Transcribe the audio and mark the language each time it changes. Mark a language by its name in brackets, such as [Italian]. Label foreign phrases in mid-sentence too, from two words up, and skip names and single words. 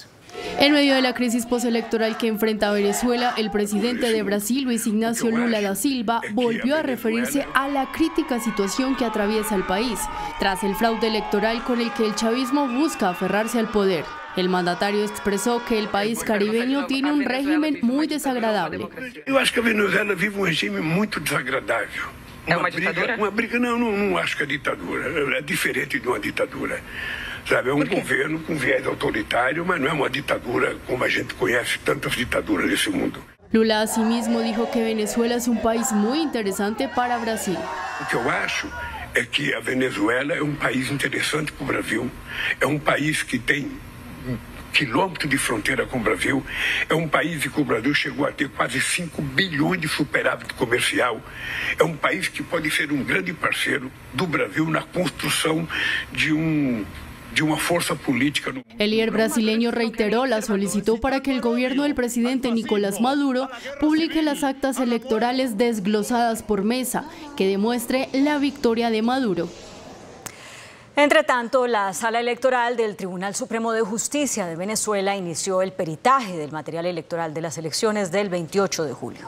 [Spanish] En medio de la crisis postelectoral que enfrenta Venezuela, el presidente de Brasil, Luis Ignacio Lula da Silva, volvió a referirse a la crítica situación que atraviesa el país, tras el fraude electoral con el que el chavismo busca aferrarse al poder. El mandatario expresó que el país caribeño tiene un régimen muy desagradable. Yo [Portuguese] acho que [Spanish] Venezuela vive un régimen muy desagradable. [Portuguese] ¿Es ditadura? Uma briga, não acho que é ditadura, é diferente de uma ditadura. Sabe, é um governo com viés autoritário, mas não é uma ditadura como a gente conhece tantas ditaduras nesse mundo. [Spanish] Lula asimismo dijo que Venezuela es un país muy interesante para Brasil. [Portuguese] O que eu acho é que a Venezuela é um país interessante para o Brasil, é um país que tem quilômetro de fronteira com o Brasil, é um país que o Brasil chegou a ter quase 5 bilhões de superávit comercial, é um país que pode ser um grande parceiro do Brasil na construção de de [Spanish] una fuerza política. El líder brasileño reiteró la solicitud para que el gobierno del presidente Nicolás Maduro publique las actas electorales desglosadas por mesa, que demuestre la victoria de Maduro. Entre tanto, la Sala Electoral del Tribunal Supremo de Justicia de Venezuela inició el peritaje del material electoral de las elecciones del 28 de julio.